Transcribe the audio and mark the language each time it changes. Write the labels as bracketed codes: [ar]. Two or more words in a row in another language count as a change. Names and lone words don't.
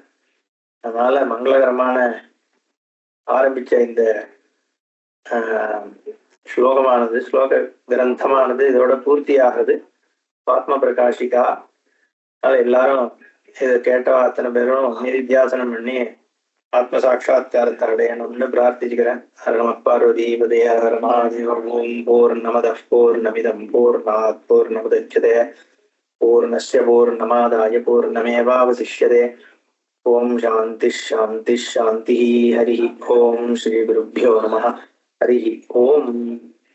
[ta] அதனால மங்களகரமான ஆரம்பிச்ச இந்த ஸ்லோகமானது, ஸ்லோக கிரந்தமானது இதோட பூர்த்தி ஆகுது. ஆத்ம பிரகாஷிகா. அதனால எல்லாரும் இதை கேட்டா அத்தனை பேரும் நிதித்தியாசனம் பண்ணி ஆத்ம சாட்சா்காரத்தை அடையணும்னு பிரார்த்திச்சுக்கிறேன். [sa] हर पार्वती पते हर महादेव। ओम पूर्णमद पूर्णमिदं पूर्णात् पूर्णमुदच्यते पूर्णस्य पूर्णमादाय पूर्णमेवावशिष्यते. ओम शान्ति शान्ति शान्ति. हरि ओम श्री गुरुभ्यो नमः. हरि ओम.